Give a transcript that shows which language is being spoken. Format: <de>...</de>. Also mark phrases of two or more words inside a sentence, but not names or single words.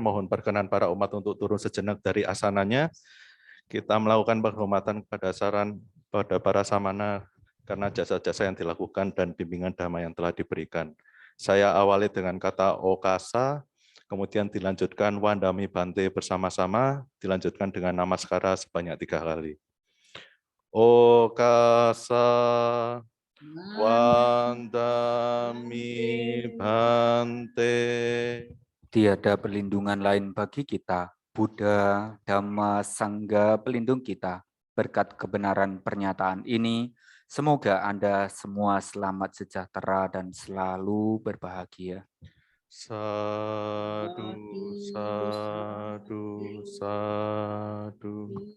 <id>Mohon perkenan para umat untuk turun sejenak dari asananya. Kita melakukan penghormatan pada para samana karena jasa-jasa yang dilakukan dan bimbingan dhamma yang telah diberikan. Saya awali dengan kata okasa, kemudian dilanjutkan</id> <pi>wandami bante</pi> <id>bersama-sama, dilanjutkan dengan namaskara sebanyak 3 kali.</id> <pi>Okasa wandami bante.</pi> <id>Tiada perlindungan lain bagi kita, Buddha, Dhamma, Sangha pelindung kita. Berkat kebenaran pernyataan ini, semoga Anda semua selamat sejahtera dan selalu berbahagia.</id> <pi>Sadu, sadu, sadu.</pi>